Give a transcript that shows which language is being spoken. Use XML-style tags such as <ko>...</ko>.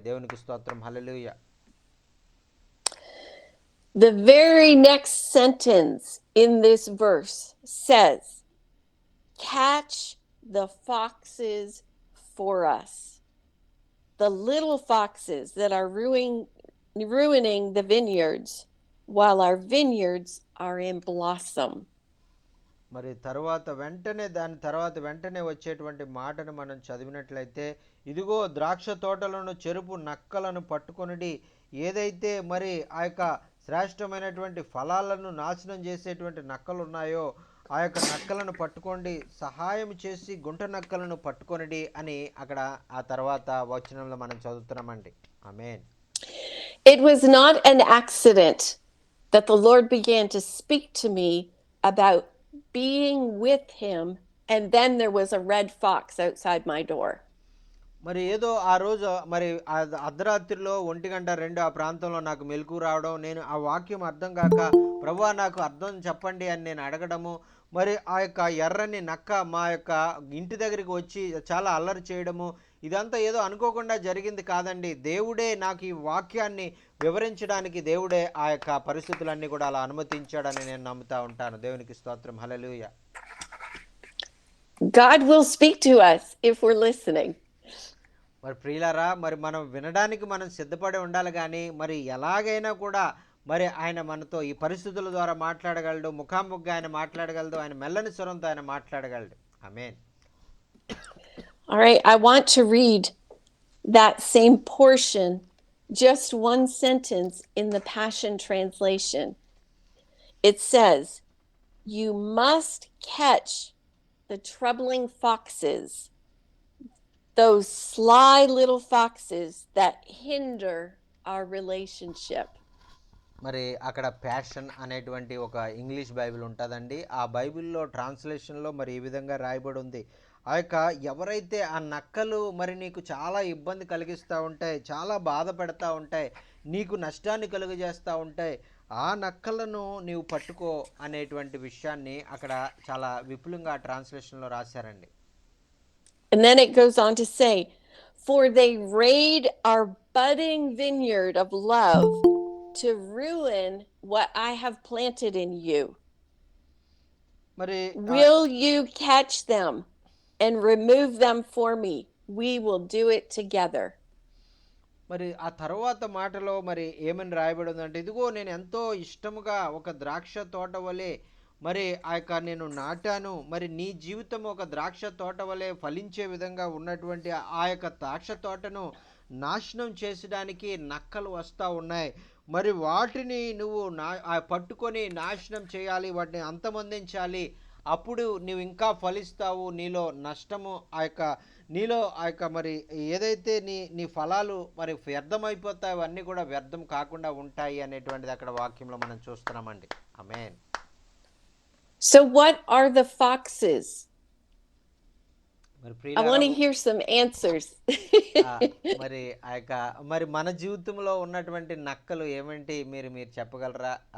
<te>దేవునికి స్తోత్రం, హల్లెలూయా.</te> <en>The very next sentence in this verse says, catch the foxes for us. The little foxes that are ruining the vineyards while our vineyards are in blossom.</en> <te>మరి దాని తర్వాత వెంటనే వచ్చేటువంటి మాటను మనం చదివినట్లయితే, ఇదిగో ద్రాక్ష తోటలను చెరుపు నక్కలను పట్టుకొనిడి, ఏదైతే మరి ఆ యొక్క శ్రేష్టమైనటువంటి ఫలాలను నాశనం చేసేటువంటి నక్కలు ఉన్నాయో ఆ యొక్క నక్కలను పట్టుకోండి, సహాయం చేసి గుంట నక్కలను పట్టుకొనిడి అని అక్కడ ఆ తర్వాత వచనంలో మనం చదువుతున్నామండి. ఆమేన్.</te> <en>It was not an accident that the Lord began to speak to me about being with him, and then there was a red fox outside my door.</en> <te>మరి ఏదో ఆ రోజు మరి అర్ధరాత్రిలో 1:02 ఆ ప్రాంతంలో నాకు మెలకు రావడం, నేను ఆ వాక్యం అర్థం కాక ప్రభువా నాకు అర్థం చెప్పండి అని నేను అడగడము, మరి ఆ యొక్క ఎర్రని నక్క మా యొక్క ఇంటి దగ్గరికి వచ్చి చాలా అల్లరి చేయడము, ఇదంతా ఏదో అనుకోకుండా జరిగింది కాదండి. దేవుడే నాకు ఈ వాక్యాన్ని వివరించడానికి దేవుడే ఆ యొక్క పరిస్థితులన్నీ కూడా అలా అనుమతించాడని నేను నమ్ముతా ఉంటాను. దేవునికి స్తోత్రం, హల్లెలూయా.</te> <en>God will speak to us if we're listening.</en> <te>మరి ప్రియులారా, మరి మనం వినడానికి మనం సిద్ధపడి ఉండాలి, కానీ మరి ఎలాగైనా కూడా మరి ఆయన మనతో ఈ పరిస్థితుల ద్వారా మాట్లాడగలడు, ముఖాముఖిగా ఆయన మాట్లాడగలడు, ఆయన మెల్లని స్వరంతో ఆయన మాట్లాడగలడు. ఆమేన్.</te> <en>All right, I want to read that same portion, just one sentence in the Passion Translation. It says, you must catch the troubling foxes, those sly little foxes that hinder our relationship.</en> <te>మరి అక్కడ passion అనేటువంటి ఒక English Bible ఉంటుందండి. ఆ బైబిల్లో ట్రాన్స్లేషన్లో మరి ఈ విధంగా రాయబడి ఉంది, ఆ యొక్క ఎవరైతే ఆ నక్కలు మరి నీకు చాలా ఇబ్బంది కలిగిస్తూ ఉంటాయి, చాలా బాధ పెడతా ఉంటాయి, నీకు నష్టాన్ని కలుగజేస్తూ ఉంటాయి, ఆ నక్కలను నీవు పట్టుకో అనేటువంటి విషయాన్ని అక్కడ చాలా విపులంగా ట్రాన్స్లేషన్లో రాశారండి.</te> <en>And then it goes on to say, for they raid our budding vineyard of love to ruin what I have planted in you. మరి Will you catch them and remove them for me? We will do it together.</en> <te>మరి ఆ తర్వాత మాటలో మరి ఏమని రాయబడి ఉందంటే, ఇదిగో నేను ఎంతో ఇష్టముగా ఒక ద్రాక్ష తోట వలె మరి ఆ యొక్క నేను నాటాను, మరి నీ జీవితం ఒక ద్రాక్ష తోట వలె ఫలించే విధంగా ఉన్నటువంటి ఆ యొక్క ద్రాక్ష తోటను నాశనం చేసడానికి నక్కలు వస్తూ ఉన్నాయి. మరి వాటిని నువ్వు పట్టుకొని నాశనం చేయాలి, వాటిని అంతమొందించాలి, అప్పుడు నువ్వు ఇంకా ఫలిస్తావు, నీలో నష్టము నీలో మరి ఏదైతే నీ ఫలాలు మరి వ్యర్థమైపోతాయి అవన్నీ కూడా వ్యర్థం కాకుండా ఉంటాయి అనేటువంటిది అక్కడ వాక్యంలో మనం చూస్తున్నామండి. ఆమేన్.</te> <en>So what are the foxes? I want to hear some answers.</en> <te>మరి మరి మన జీవితంలో ఉన్నటువంటి నక్కలు ఏమంటే మీరు చెప్పగలరా?</te>